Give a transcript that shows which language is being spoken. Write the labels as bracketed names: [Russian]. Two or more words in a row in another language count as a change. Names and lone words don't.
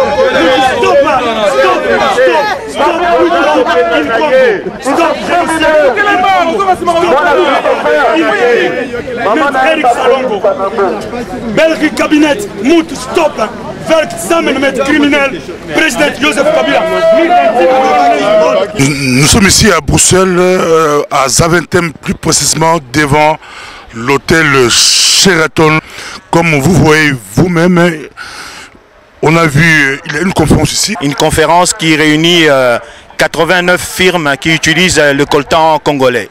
[Dutch] Stop man! Stop! Stop! Stop! In Congo! Stop! Met Erik Salongo. Belgisch kabinet moet stoppen. Werkt samen met crimineel president Joseph Kabila. [French] Nous sommes ici à Bruxelles, à Zaventem, plus précisément devant l'hôtel Sheraton. Comme vous voyez vous-même, on a vu, il y a une conférence ici. Une conférence qui réunit 89 firmes qui utilisent le coltan congolais.